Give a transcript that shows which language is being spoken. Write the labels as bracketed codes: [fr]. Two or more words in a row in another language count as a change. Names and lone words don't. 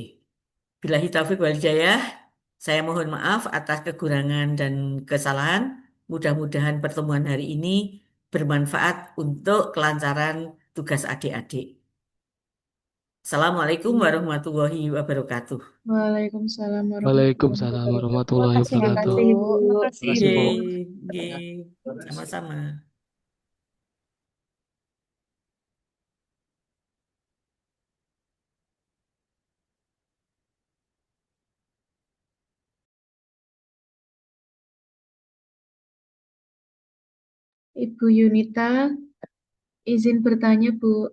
[ar] بالله التوفيق والهداية. [id] Saya mohon maaf atas kekurangan dan kesalahan. Mudah-mudahan pertemuan hari ini bermanfaat untuk kelancaran tugas adik-adik. [ar] السلام عليكم ورحمة الله وبركاته. وعليكم السلام ورحمة الله Waalaikumsalam wabarakatuh. warahmatullahi [id] Terima [ar] وبركاته. [id] kasih, Bu. Terima kasih Bu. [jv] Nggih, nggih. [id] Sama-sama. Ibu Yunita, izin bertanya, Bu.